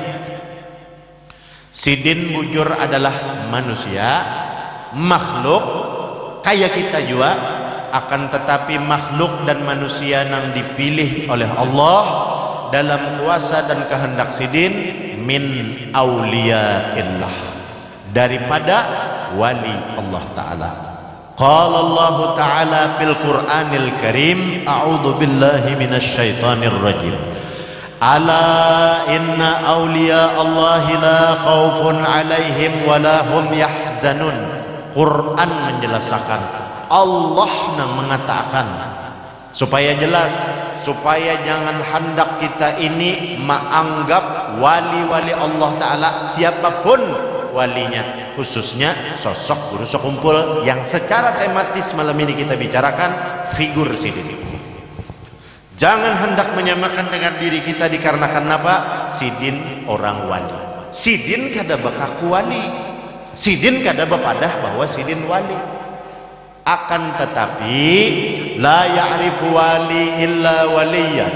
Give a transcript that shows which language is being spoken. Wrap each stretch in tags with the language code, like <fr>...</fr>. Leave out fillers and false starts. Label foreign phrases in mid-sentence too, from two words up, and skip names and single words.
<bjn>Sidin bujur adalah manusia, makhluk kayak kita juga, akan tetapi makhluk dan manusia yang dipilih oleh Allah dalam kuasa dan kehendak sidin</bjn> <ar>من أولياء الله,</ar> <bjn>daripada wali</bjn> <ar>الله تعالى. قال الله تعالى في القرآن الكريم، أعوذ بالله من الشيطان الرجيم. ألا إن أولياء الله لا خوف عليهم ولا هم يحزنون.</ar> <bjn>Quran menjelaskan, Allah yang mengatakan supaya jelas, supaya jangan hendak kita ini menganggap wali-wali</bjn> <ar>الله تعالى</ar> <bjn>siapapun walinya, khususnya sosok guru sekumpul yang secara tematis malam ini kita bicarakan figur sidin. Jangan hendak menyamakan dengan diri kita dikarenakan apa? Sidin orang wali. Sidin kada bakaku wali. Sidin kada bepadah bahwa sidin wali. Akan tetapi</bjn> <ar>لا يعرف ولي إلا وليا.</ar>